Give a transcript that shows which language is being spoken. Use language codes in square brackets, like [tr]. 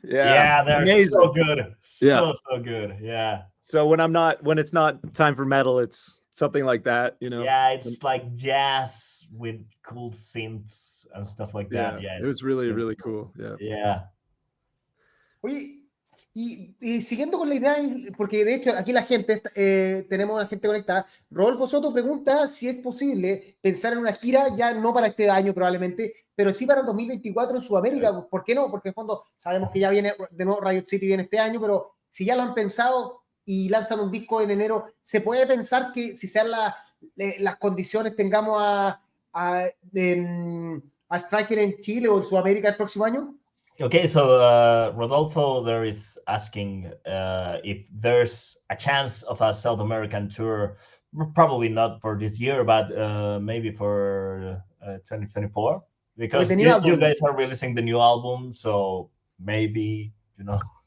[en] Yeah, they're amazing. So good. So good. Yeah. So when it's not time for metal, it's something like that, you know. Yeah, it's like jazz with cool synths and stuff like that. Yeah, it was really, really cool. Yeah. [es] Oye, Y siguiendo con la idea, porque de hecho aquí la gente, tenemos una gente conectada, Rodolfo Soto pregunta si es posible pensar en una gira, ya no para este año probablemente, pero sí para el 2024 en Sudamérica. ¿Por qué no? Porque en el fondo sabemos que ya viene, de nuevo Riot City viene este año, pero si ya lo han pensado y lanzan un disco en enero, ¿se puede pensar que si sean las condiciones tengamos a Striker en Chile o en Sudamérica el próximo año? [en] Okay, so Rodolfo there is asking if there's a chance of a South American tour, probably not for this year, but maybe for 2024, because you guys are releasing the new album, so maybe, you know.